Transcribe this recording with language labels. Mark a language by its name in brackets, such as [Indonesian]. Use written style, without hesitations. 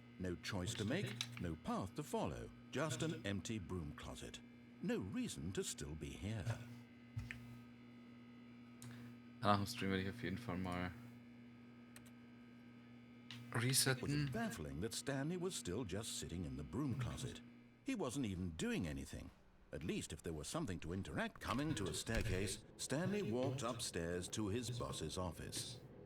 [English] No choice to make, no path to follow. Just an empty broom closet. No reason to still be here. [German] Nach dem Stream werde ich auf jeden Fall mal resetten. [English] It was baffling that Stanley was still just sitting in the broom closet. He wasn't even doing anything. At least if there was something to interact. Coming to a staircase, Stanley walked upstairs to his boss's office.